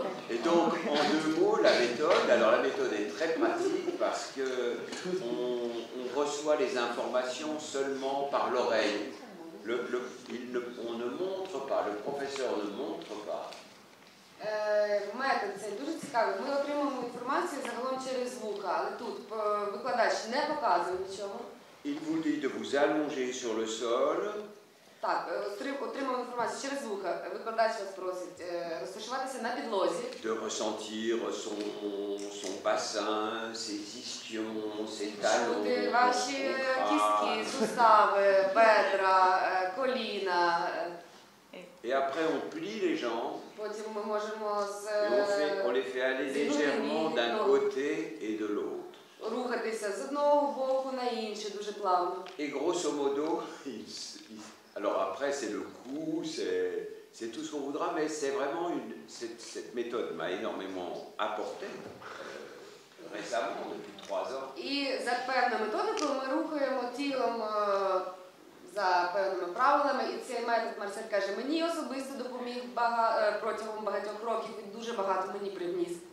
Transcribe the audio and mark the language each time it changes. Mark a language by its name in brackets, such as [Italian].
[French] Et donc, en deux mots, la méthode, alors la méthode est très pratique parce que on reçoit les informations seulement par l'oreille. On ne montre pas, le professeur ne montre pas. [Ukrainian] Метод цей дуже цікавий. Ми отримуємо інформацію загалом через звук, але тут викладач не показує нічого. [French] Il vous dit de vous allonger sur le sol. [Ukrainian] Так, отримуємо інформацію через вуха. Викладач вас просить розташуватися на підлозі. [French] De ressentir son bassin, ses ischions, ses talons. [Ukrainian] Чути ваші кістки, сустави, бедра, коліна. [French] Et après on plie les jambes. [Ukrainian] Потім ми можемо [French] on les fait aller légèrement d'un côté et de l'autre. [Ukrainian] Рухатися з одного боку на інший дуже плавно. [French] Et grosso modo, alors après c'est le coup, c'est tout ce qu'on voudra, mais c'est vraiment cette méthode m'a énormément apporté récemment, depuis 3 ans. [Ukrainian] І за певною методикою ми рухаємо тілом за певними правилами, і цей метод, Марсель каже, мені особисто допоміг протягом багатьох років і дуже багато мені привніс.